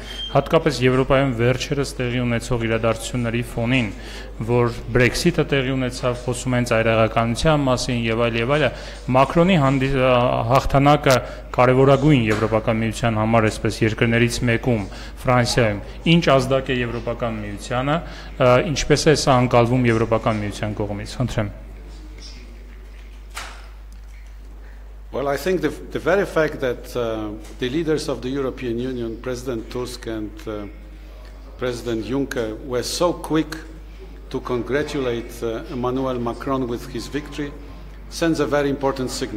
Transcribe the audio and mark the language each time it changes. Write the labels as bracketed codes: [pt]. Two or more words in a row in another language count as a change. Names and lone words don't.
[hy] հատկապես Եվրոպայում վերջերս տեղի ունեցող իրադարձությունների ֆոնին, որ Brexit-ը տեղի ունեցավ, խոսում են ծայրահեղականության մասին եւ այլ, Մակրոնի հաղթանակը կարևորագույն Եվրոպական միության համար, այսպես երկրներից մեկում, Ֆրանսիայում, ինչ ազդակ է Եվրոպական միությանը, ինչպես է սա անկալվում Եվրոպական միության կողմից, խնդրեմ. [en] Well, I think the very fact that the leaders of the European Union, President Tusk and President Juncker, were so quick to congratulate Emmanuel Macron with his victory sends a very important signal.